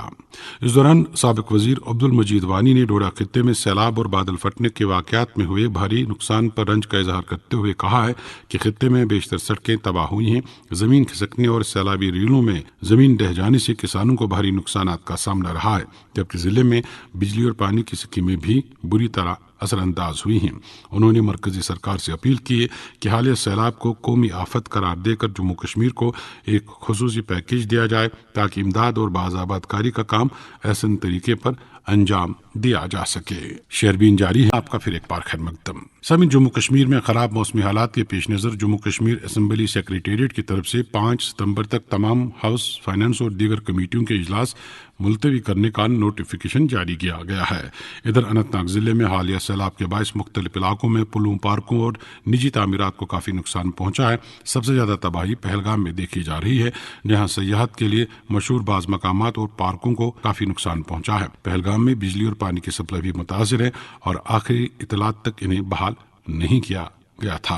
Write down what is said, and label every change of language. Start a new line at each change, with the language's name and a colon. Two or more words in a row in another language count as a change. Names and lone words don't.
Urdu: اس دوران سابق وزیر عبدالمجید وانی نے ڈوڈہ خطے میں سیلاب اور بادل پھٹنے کے واقعات میں ہوئے بھاری نقصان پر رنج کا اظہار کرتے ہوئے کہا ہے کہ خطے میں بیشتر سڑکیں تباہ ہوئی ہیں، زمین کھسکنے اور سیلابی ریلوں میں زمین ڈھہ جانے سے کسانوں کو بھاری نقصان کا سامنا رہا ہے، جبکہ ضلع میں بجلی اور پانی کی اسکیمیں بھی بری طرح اثر انداز ہوئی ہیں۔ انہوں نے مرکزی سرکار سے اپیل کی ہے کہ حالیہ سیلاب کو قومی آفت قرار دے کر جموں کشمیر کو ایک خصوصی پیکیج دیا جائے تاکہ امداد اور بازآباد کاری کا کام احسن طریقے پر انجام دیا جا سکے۔ شیربین جاری ہے، آپ کا پھر ایک بار خیر مقدم۔ سامعین، جموں کشمیر میں خراب موسمی حالات کے پیش نظر جموں کشمیر اسمبلی سیکریٹریٹ کی طرف سے 5 ستمبر تک تمام ہاؤس، فائنانس اور دیگر کمیٹیوں کے اجلاس ملتوی کرنے کا نوٹیفیکیشن جاری کیا گیا ہے۔ ادھر اننت ناگ ضلع میں حالیہ سیلاب کے باعث مختلف علاقوں میں پلوں، پارکوں اور نجی تعمیرات کو کافی نقصان پہنچا ہے۔ سب سے زیادہ تباہی پہلگام میں دیکھی جا رہی ہے، جہاں سیاحت کے لیے مشہور بعض مقامات اور پارکوں کو کافی نقصان پہنچا ہے۔ پہلگام میں بجلی اور پانی کی سپلائی بھی متاثر ہے اور آخری اطلاعات تک انہیں بحال نہیں کیا گیا تھا۔